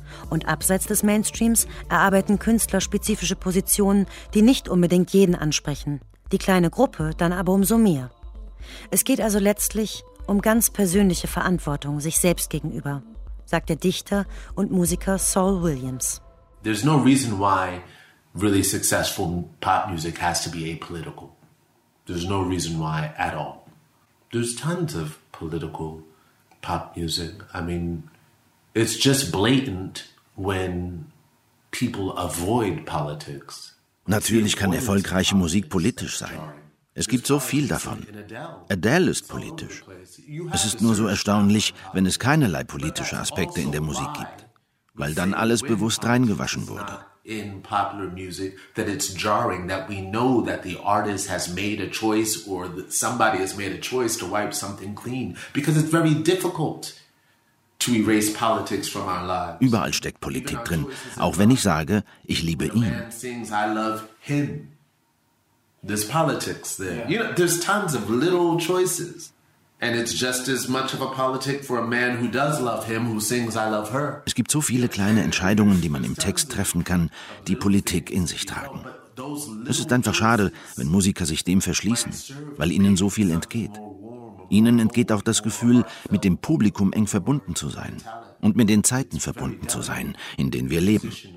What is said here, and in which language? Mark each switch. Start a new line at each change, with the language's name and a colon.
German: Und abseits des Mainstreams erarbeiten Künstler spezifische Positionen, die nicht unbedingt jeden ansprechen, die kleine Gruppe dann aber umso mehr. Es geht also letztlich um ganz persönliche Verantwortung sich selbst gegenüber, sagt der Dichter und Musiker Saul Williams.
English: There's no reason why really successful pop music has to be apolitical. There's no reason why at all. There's tons of political pop music. I mean, it's just blatant when people avoid politics.
German: Natürlich kann erfolgreiche Musik politisch sein. Es gibt so viel davon. Adele ist politisch. Es ist nur so erstaunlich, wenn es keinerlei politische Aspekte in der Musik gibt, weil dann alles bewusst reingewaschen wurde.
English: In popular music, that it's jarring that we know that the artist has made a choice or that somebody has made a choice to wipe something clean, because it's very difficult to erase politics from our lives.
German: Überall steckt Politik drin, auch wenn ich sage, ich liebe ihn.
English: A man sings, I love him. There's politics there. Yeah. You know, there's tons of little choices, and it's just as much of a politic for a man who does love him who sings I love her.
German: Es gibt so viele kleine Entscheidungen, die man im Text treffen kann, die Politik in sich tragen. Es ist einfach schade, wenn Musiker sich dem verschließen, weil ihnen so viel entgeht. Ihnen entgeht auch das Gefühl, mit dem Publikum eng verbunden zu sein und mit den Zeiten verbunden zu sein, in denen wir leben.